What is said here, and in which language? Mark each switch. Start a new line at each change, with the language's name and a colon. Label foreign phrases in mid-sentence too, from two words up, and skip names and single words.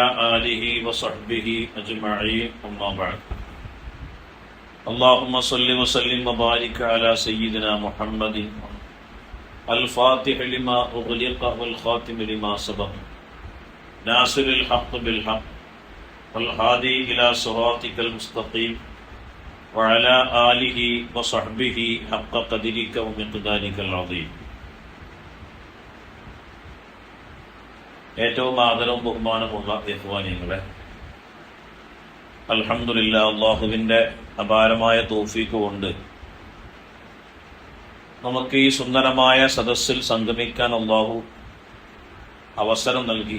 Arabic: آله وصحبه أجمعين أما بعد اللهم صل وسلم وبارك على سيدنا محمد الفاتح لما أغلق والخاتم لما سبق ناصر الحق بالحق والهادي إلى صراطك المستقيم وعلى آله وصحبه حق قدرك ومقدارك العظيم.
Malayalam: ഏറ്റവും ആദരവും ബഹുമാനമുള്ള ഇഖ്വാനികളെ, അൽഹംദുലില്ലാഹ്, അല്ലാഹുവിൻ്റെ അപാരമായ തൗഫീഖ് കൊണ്ട് നമുക്ക് ഈ സുന്ദരമായ സദസ്സിൽ സംഗമിക്കാൻ അല്ലാഹു അവസരം നൽകി.